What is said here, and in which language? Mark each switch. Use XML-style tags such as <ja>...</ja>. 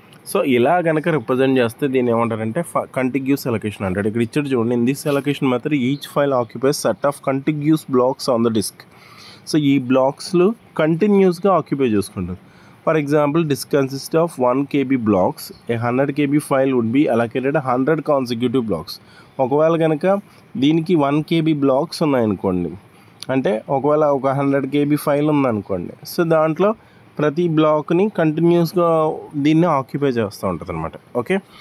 <te>So ఇలా కనుక represent చేస్తే దీన్ని ఏమంటారంటే కంటిగ్యూస్ అలొకేషన్ అంటాడు. ఇక్కడ ఇచ్చాడు చూడండి,</te> <en>In this allocation method each file occupies set of contiguous blocks on the disk.</en> <te>So ఈ బ్లాక్స్లు కంటిన్యూస్గా ఆక్యుపై చేసుకుంటారు.</te> <en>For example, disk consists of 1 KB blocks. A 100 KB file would be allocated 100 consecutive blocks.</en> <te>ఒకవేళ కనుక దీనికి 1 KB blocks ఉన్నాయనుకోండి, అంటే ఒకవేళ ఒక 100 KB ఫైల్ ఉందనుకోండి, సో దాంట్లో ప్రతి బ్లాక్ని కంటిన్యూస్గా దీన్ని ఆక్యుపై చేస్తూ ఉంటుంది అనమాట. ఓకే.</te>